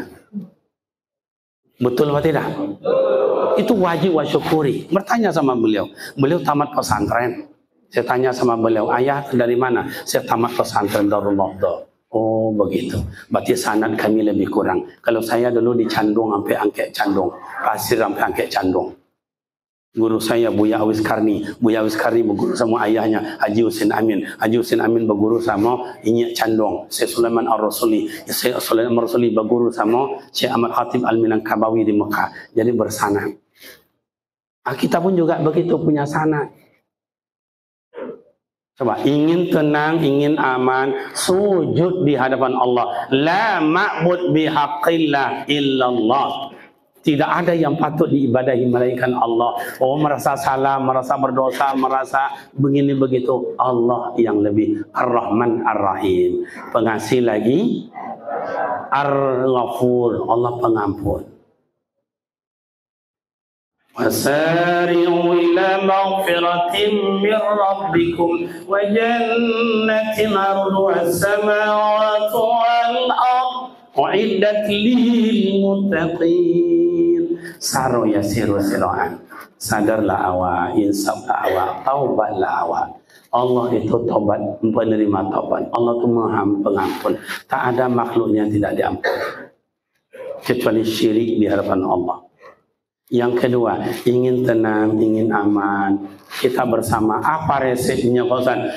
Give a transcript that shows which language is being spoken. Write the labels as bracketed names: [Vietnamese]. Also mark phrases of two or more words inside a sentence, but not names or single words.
[Indonesian] Betul atau tidak? Itu wajib wasyukuri. Bertanya sama beliau. Beliau tamat pesantren. Saya tanya sama beliau, ayah dari mana? Saya tamat pesantren Darul Mawdha. Oh begitu. Berarti sanad kami lebih kurang. Kalau saya dulu di Candung sampai Angkek Candung, Pasir sampai Angkek Candung. Guru saya Buya Awis Karni. Buya Awis Karni berguru sama ayahnya Haji Husin Amin. Haji Husin Amin berguru sama Inyak Candong. Syekh Sulaiman Ar-Rasuli. Syekh Sulaiman Ar-Rasuli berguru sama Syekh Ahmad Khatib Al-Minangkabawi di Mekah. Jadi bersanad. Kita pun juga begitu punya sanad. Coba, ingin tenang, ingin aman, sujud di hadapan Allah. [Arabic] لا معبود بحق إلا الله. [Indonesian] Tidak ada yang patut diibadahi melainkan Allah. Oh, merasa salah, merasa berdosa, merasa begini begitu. Allah yang lebih Ar-Rahman Ar-Rahim. Pengasih lagi Ar-Ghafur, Allah pengampun. [Arabic] وسارعوا إلى مغفرة من ربكم وجنة عرضها السماوات والأرض أعدت للمتقين. Saro ya siru siroan. [Minangkabau] Sadarlah awak, insaflah awak, taubatlah awak. [Indonesian] Allah itu taubat, penerima taubat. Allah itu Maha Pengampun. Tak ada makhluknya yang tidak diampuni kecuali syirik di hadapan Allah. Yang kedua, ingin tenang, ingin aman, kita bersama. Apa resepnya Ustaz?